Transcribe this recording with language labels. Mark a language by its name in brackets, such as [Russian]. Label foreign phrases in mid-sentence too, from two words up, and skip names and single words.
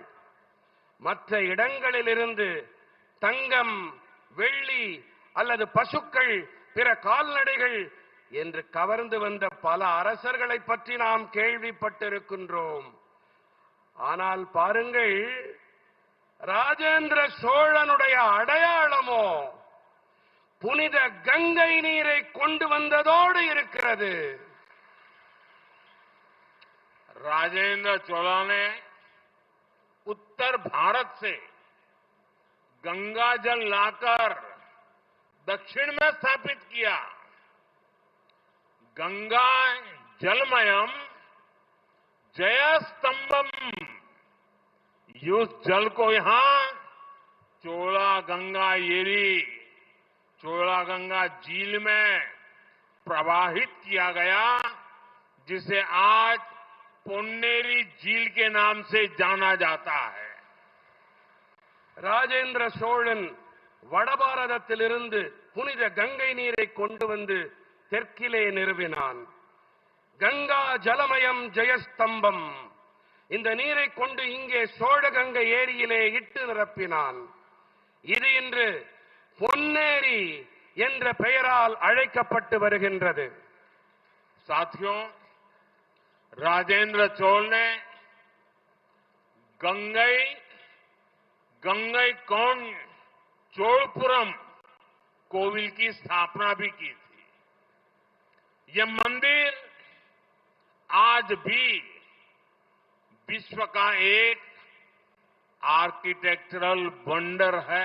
[Tamil] மற்ற இடங்களிலிருந்து தங்கம், வெள்ளி அல்லது பசுக்கள், பிற கால்நடைகள் என்று கவர்ந்து வந்த பல அரசர்களை பற்றி நாம் கேள்விப்பட்டிருக்கின்றோம். ஆனால் பாருங்கள், ராஜேந்திர சோழனுடைய அடையாளமோ புனித கங்கை நீரை கொண்டு வந்ததோடு இருக்கிறது. [Hindi] राजेंद्र चोला ने उत्तर भारत से गंगा जल लाकर दक्षिण में स्थापित किया। गंगा जलमयम जयस्तंभम, उस जल को यहां चोला गंगा येरी, चोला गंगा झील में प्रवाहित किया गया, जिसे आज பொன்னேரி झील के नाम से जाना जाता है. [Tamil] ராஜேந்திர சோழன் வடபாரதத்திலிருந்து புனித கங்கை நீரை கொண்டு வந்து தெற்கிலே நிறுவினான். கங்கா ஜலமயம் ஜெயஸ்தம்பம், இந்த நீரை கொண்டு இங்கே சோழகங்கை ஏரியிலே இட்டு நிரப்பினான். இது இன்று பொன்னேரி என்ற பெயரால் அழைக்கப்பட்டு வருகின்றது. [Hindi] साथियों, राजेंद्र चोल ने गंगई चोलपुरम कोविल की स्थापना भी की थी. यह मंदिर आज भी विश्व का एक आर्किटेक्चरल वंडर है.